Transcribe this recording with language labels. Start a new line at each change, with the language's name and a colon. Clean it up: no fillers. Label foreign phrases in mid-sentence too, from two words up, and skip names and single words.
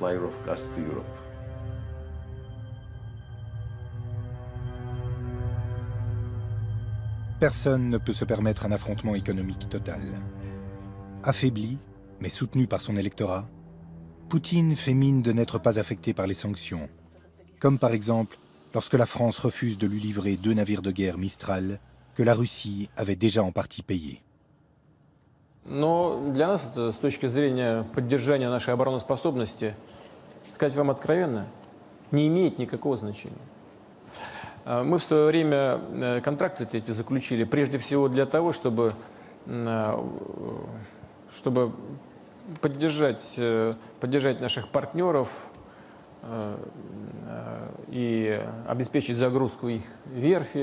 French: Personne ne peut se permettre un affrontement économique total. Affaibli, mais soutenu par son électorat, Poutine fait mine de n'être pas affecté par les sanctions, comme par exemple lorsque la France refuse de lui livrer 2 navires de guerre Mistral que la Russie avait déjà en partie payés.
Russian: Но для нас это, с точки зрения поддержания нашей обороноспособности, сказать вам откровенно, не имеет никакого значения. Мы в свое время контракты эти заключили прежде всего для того, чтобы поддержать наших партнеров и обеспечить загрузку их верфи.